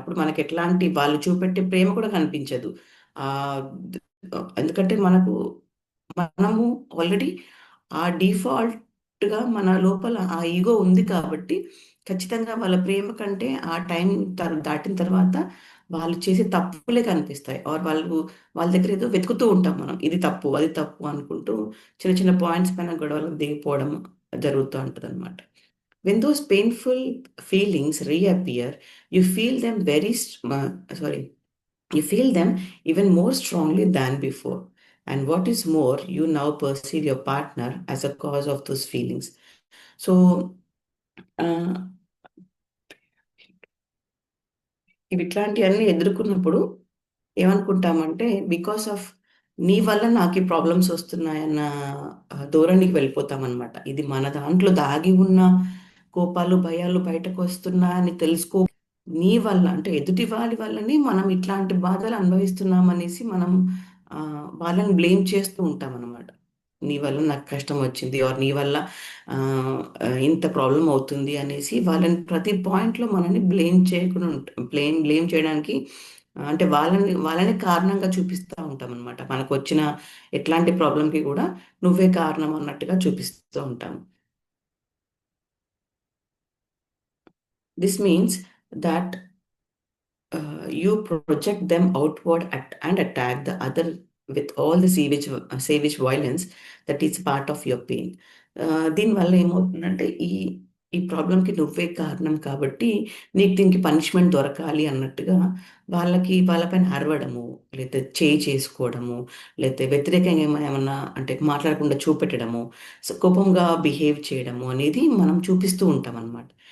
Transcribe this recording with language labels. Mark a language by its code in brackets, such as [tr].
[te] అప్పుడు మనకి ఎట్లాంటి వాళ్ళు చూపెట్టే ప్రేమ కూడా కనిపించదు. ఆ ద- ఎందుకంటే మనము ఆల్రెడీ ఆ డిఫాల్ట్గా మన లోపల ఆ ఈగో ఉంది కాబట్టి ఖచ్చితంగా వాళ్ళ ప్రేమ కంటే ఆ టైం దాటిన తర్వాత వాళ్ళు చేసే తప్పులే కనిపిస్తాయి. ఆర్ వాళ్ళ దగ్గర ఏదో వెతుకుతూ ఉంటాం మనం. ఇది తప్పు, అది తప్పు అనుకుంటూ చిన్న చిన్న పాయింట్స్ పైన గొడవలకు దిగిపోవడం జరుగుతూ ఉంటదనమాట. [en] When those painful feelings reappear, you feel them sorry, you feel them even more strongly than before. And what is more, you now perceive your partner as a cause of those feelings. [te] So, uh, ఇవి ఇట్లాంటివన్నీ ఎదుర్కొన్నప్పుడు ఏమనుకుంటామంటే because of నీ వల్ల నాకు ఈ problems వస్తున్నాయన్న ధోరణికి వెళ్ళిపోతామన్నమాట. ఇది మన దాంట్లో దాగి ఉన్న కోపాలు భయాలు బయటకు వస్తున్నాయని తెలుసుకో నీ వల్ల అంటే ఎదుటి వాడి వల్లనే మనం ఇట్లాంటి బాధలు అనుభవిస్తున్నాం అనేసి మనం ఆ, వాళ్ళని బ్లేమ్ చేస్తూ ఉంటాం అనమాట. నీ వల్ల నాకు కష్టం వచ్చింది ఆర్ నీ వల్ల ఆ, ఇంత ప్రాబ్లం అవుతుంది అనేసి వాళ్ళని ప్రతి పాయింట్లో మనల్ని బ్లేమ్ చేయకుండా బ్లేమ్ చేయడానికి అంటే వాళ్ళని కారణంగా చూపిస్తూ ఉంటాం అనమాట. మనకు వచ్చిన ఎట్లాంటి ప్రాబ్లంకి కూడా నువ్వే కారణం అన్నట్టుగా చూపిస్తూ ఉంటాం. [en] This means that you project them outward and attack the other with all the savage violence that is part of your pain. [te] దీనివల్ల ఏమవుతుందంటే ఈ ప్రాబ్లంకి నువ్వే కారణం కాబట్టి నీకు దీనికి పనిష్మెంట్ దొరకాలి అన్నట్టుగా వాళ్ళపైన అరవడము, లేకపోతే చేయి చేసుకోవడము, లేకపోతే వ్యతిరేకంగా ఏమన్నా అంటే మాట్లాడకుండా చూపెట్టడము, కోపంగా బిహేవ్ చేయడము అనేది మనం చూపిస్తూ ఉంటాం అనమాట.